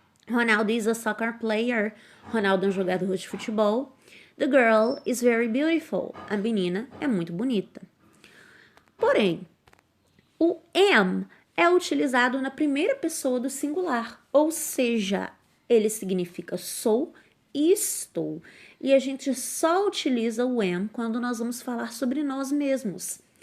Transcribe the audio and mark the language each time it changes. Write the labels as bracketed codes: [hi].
[en] Ronaldo is a soccer player. [pt] Ronaldo é um jogador de futebol. [en] The girl is very beautiful. [pt] A menina é muito bonita. Porém, o am é utilizado na primeira pessoa do singular, ou seja, ele significa sou e estou. E a gente só utiliza o am quando nós vamos falar sobre nós mesmos.